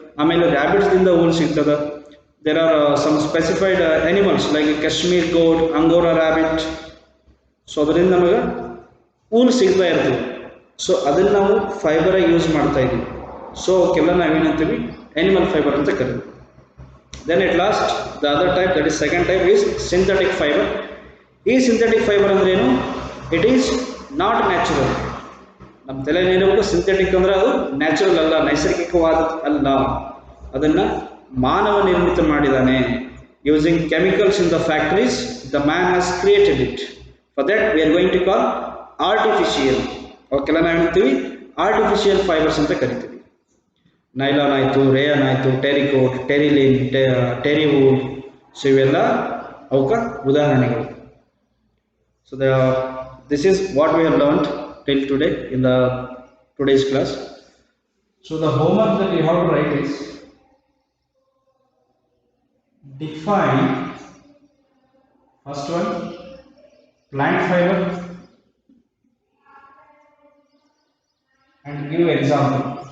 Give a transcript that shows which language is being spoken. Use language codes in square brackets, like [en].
[kn] ಆಮೇಲೆ ರ್ಯಾಬಿಟ್ಸ್ದಿಂದ ಊಲ್ ಸಿಗ್ತದೆ. [en] There are some specified animals like cashmere goat, angora rabbit. [kn] So ಅದರಿಂದ ನಮಗೆ ಊಲ್ ಸಿಗ್ತಾ ಇರ್ತದೆ. ಸೊ ಅದನ್ನು ನಾವು ಫೈಬರಾಗಿ ಯೂಸ್ ಮಾಡ್ತಾ ಇದ್ದೀವಿ. ಸೊ ಅವಕ್ಕೆಲ್ಲ ನಾವೇನಂತೀವಿ, ಅನಿಮಲ್ ಫೈಬರ್ ಅಂತ ಕರಿತೀವಿ. [en] Then at last the other type, that is second type, is synthetic fiber. [kn] ಈ ಸಿಂಥೆಟಿಕ್ ಫೈಬರ್ ಅಂದ್ರೆ ಏನು? [en] It is not natural. [kn] ನಮ್ಮ ತಲೆಯಲ್ಲಿ ಏನಿರಬೇಕು, ಸಿಂಥೆಟಿಕ್ ಅಂದ್ರೆ ಅದು ನ್ಯಾಚುರಲ್ ಅಲ್ಲ, ನೈಸರ್ಗಿಕವಾದ ಅಲ್ಲ, ಅದನ್ನು ಮಾನವ ನಿರ್ಮಿತ ಮಾಡಿದ್ದಾನೆ. [en] Using chemicals in the factories the man has created it. For that we are going to call artificial. [kn] ಅವಕ್ಕೆಲ್ಲ ನಾವು ಹೇಳ್ತೀವಿ ಆರ್ಟಿಫಿಷಿಯಲ್ ಫೈಬರ್ಸ್ ಅಂತ ಕರಿತೀವಿ. ನೈಲಾನ್ ಆಯಿತು, ರೇಯನ್ ಆಯಿತು, ಟೆರಿಕೋಟ್, ಟೆರಿಲಿನ್, ಟೆರಿವೂಲ್. ಸೊ ಇವೆಲ್ಲ ಅವಕ್ಕೆ ಉದಾಹರಣೆಗಳು. [en] So this is what we have learned till today in the today's class. So the homework that you have to write is define, first one, plant fiber and give example.